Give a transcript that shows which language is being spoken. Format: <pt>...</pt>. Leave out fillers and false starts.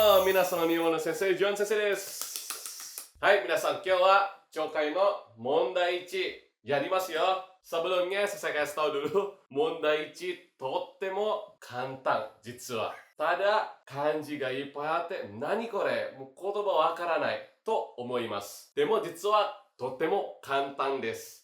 <ja>皆さん、日本の先生、ジョン先生です。はい、皆さん、今日は懲戒の問題1やりますよ。</ja> <id>Sebelumnya saya kasih tahu dulu,</id> <ja>問題1とっても簡単、実は。ただ、漢字がいっぱいあって、何これ、もう言葉わからないと思います。でも実はとっても簡単です。</ja>